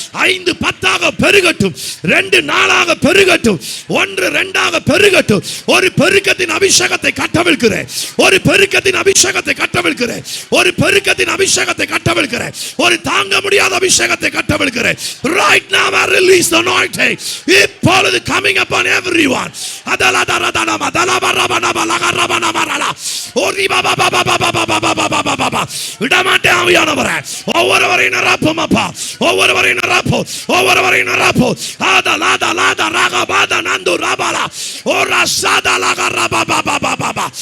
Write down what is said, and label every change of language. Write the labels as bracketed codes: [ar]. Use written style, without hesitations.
[ta] 5 10 பெருகட்டும், 2 4 பெருகட்டும், 1 2 பெருகட்டும். ஒரு பெருக்கத்தின் அபிஷேகத்தை கட்டவிழ்க்கிறேன், ஒரு பெருக்கத்தின் அபிஷேகத்தை கட்டவிழ்க்கிறேன், ஒரு பெருக்கத்தின் அபிஷேகத்தை கட்டவிழ்க்கிறேன், ஒரு தாங்க முடியாத அபிஷேகத்தை கட்டவிழ்க்கிறேன். [en] Right now I release the anointing. [ta] இப்பொழுது [en] coming upon everyone. அதலதரதனம தலபரபனபலகரபனமரல ஓரி பாபா பாபா பாபா பாபா [ta] விடமாட்டே ஆவியானவரே. ஒவ்வொருவரையும் நிரப்பும் அப்பா, ஒவ்வொருவரையும் நிரப்பும், ஒவ்வொருவரையும் நிரப்பும். ஆதலாத லாத ரகபாத நந்து ரபல ஓரா சாத லகரபா பாபா பாபா